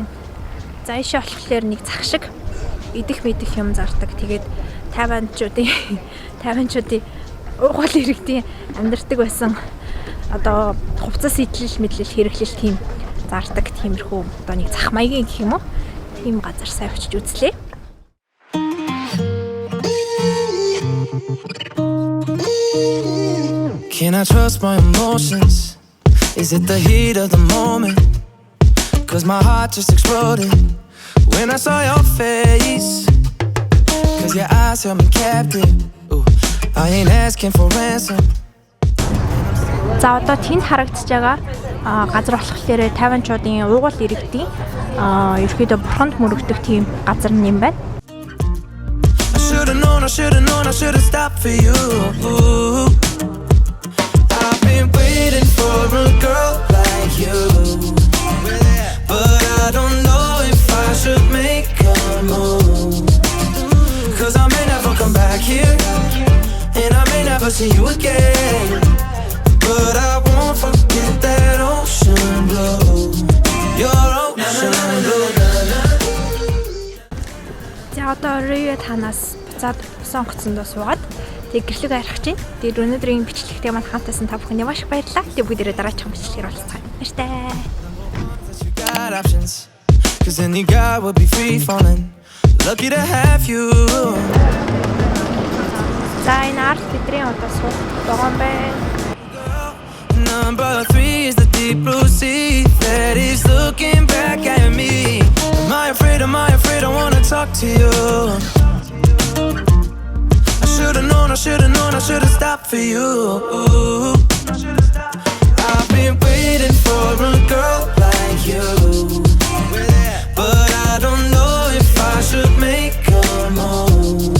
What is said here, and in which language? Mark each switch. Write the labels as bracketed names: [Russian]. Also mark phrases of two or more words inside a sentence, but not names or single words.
[Mongolian] За, ийшээ болохоор нэг зах шиг идэх мэдэх юм зардаг. Тэгээд тайванчуудын уугуул иргэдийн амьдардаг байсан одоо хувцас идэл мэдлэл хэрэглэл тийм зардаг тиймэрхүү одоо нэг зах маягийн гэх юм уу тийм газар сайн очиж үзлээ. [English] Can I trust my emotions? Is it the heat of the moment? Cause my heart just exploded when I saw your face. Cause your eyes held me captive. Ooh, I ain't asking for ransom. [Mongolian] За одоо тэнд харагдаж байгаа газар болохоор тайванчуудын уугуул иргэдийн ерөөдөө бурханд мөрөгдөх тийм газар юм байна. [English] I should've known, I should've stopped for you. I've been waiting for a girl like you, but I don't know if I should make a move. Cause I may never come back here, and I may never see you again. But I won't forget that ocean blue. Your ocean blue. [Mongolian] За одоо Рио танаас буцаад сонгоцсондоо суугаад тэг гэрлэг арих чинь. Тэгээд өнөөдрийн бичлэгтэй маань хамтаасан та бүхэнд маш их баярлалаа. Тэг бүгдээрээ дараагийн бичлэгээр уулзцгаая. Баяртай. [English] Got options, cause any guy would be free falling. Lucky to have you. [Mongolian] За энэ арт бидний одоо суух байгаа юм байна. [English] Number 3 is the deep blue sea that is looking back at me. Am I afraid, I wanna talk to you. I should've known, I should've stopped for you. I've been waiting for a girl like you, but I don't know if I should make a move.